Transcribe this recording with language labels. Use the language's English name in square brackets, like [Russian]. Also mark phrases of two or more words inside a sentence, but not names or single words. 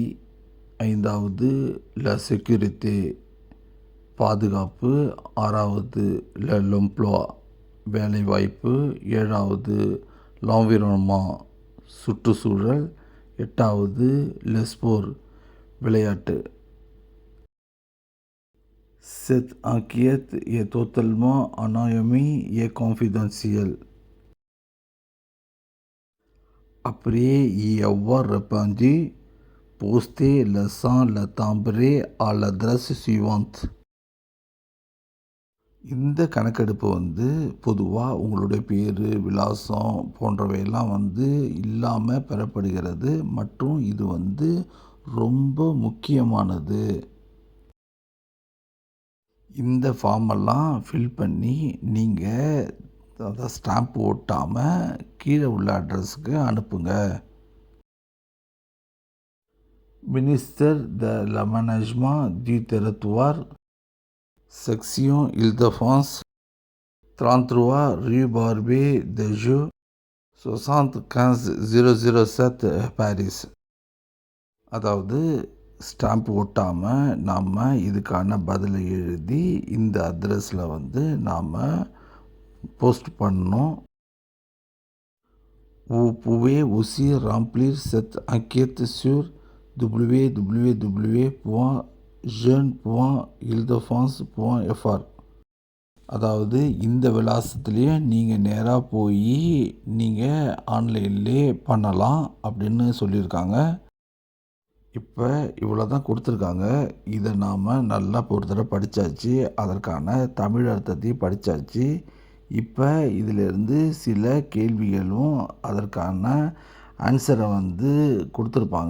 [Tamil] ஐந்தாவது [French] la sécurité, [Tamil] பாதுகாப்பு. ஆறாவது [French] l'emploi, [Tamil] வேலைவாய்ப்பு. ஏழாவது லான்விரோன்மா, சுற்றுச்சூழல். எட்டாவது லெஸ்போர், விளையாட்டு. [French] Cette enquête est totalement anonyme et confidentielle. Après y avoir répondu, postez le sang le timbré à l'adresse suivante. [Tamil] இந்த கணக்கெடுப்பு பொதுவாக உங்களுடைய பேர், விலாசம் போன்றவையெல்லாம் இல்லாமல் பெறப்படுகிறது. மற்றும் இது ரொம்ப முக்கியமானது. இந்த ஃபார்மெல்லாம் ஃபில் பண்ணி நீங்கள் அதை ஸ்டாம்ப் ஓட்டாமல் கீழே உள்ள அட்ரஸுக்கு அனுப்புங்க. [French] ministère de l'aménagement du territoire, section Île-de-France, 33 rue Barbey de Joux, 75007 பாரிஸ். [Tamil] அதாவது ஸ்டாம்ப் ஓட்டாமல் நாம் இதுக்கான பதிலை எழுதி இந்த அட்ரஸில் நாம் போஸ்ட் பண்ணணும். [French] Vous pouvez aussi remplir cette enquête sur www.jeune.ile-de-france.fr. [Tamil] அதாவது இந்த விலாசத்துலேயே நீங்கள் நேராக போய் நீங்கள் ஆன்லைன்லேயே பண்ணலாம் அப்படின்னு சொல்லியிருக்காங்க. இப்போ இவ்வளோ தான் கொடுத்துருக்காங்க. இதை நாம் நல்லா ஒரு தடவை படித்தாச்சு. அதற்கான தமிழ் அர்த்தத்தையும் படித்தாச்சு. இப்போ இதிலேருந்து சில கேள்விகளும் அதற்கான ஆன்சரை கொடுத்துருப்பாங்க.